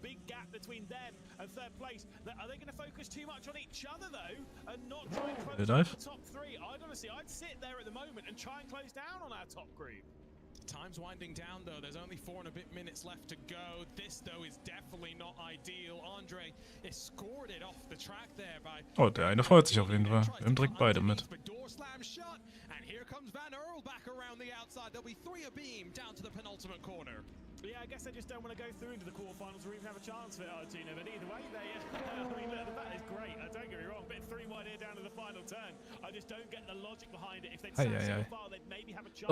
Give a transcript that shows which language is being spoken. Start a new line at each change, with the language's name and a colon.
English: Big gap between them and third place. Are they going to focus too much on each other though and not try and close down the top three? I'd sit there at the moment and try and close down on our top group. Time's winding down though, there's only 4 and a bit minutes left to go. This though is definitely not ideal. Andre escorted off the track there by...
German: Oh, der eine freut sich auf jeden Fall. Wir haben direkt beide mit.
English: And here comes Van Earl back around the outside. There'll be 3 abeam down to the penultimate corner. Yeah, I guess they just don't want to go through into the quarterfinals or even have a chance for it, Argentina. But either way, I mean, look, the bat is great. Don't get me wrong, bit 3 wide here down to the final turn. I just don't get the logic behind it. If they'd sat so far, they'd maybe have a chance.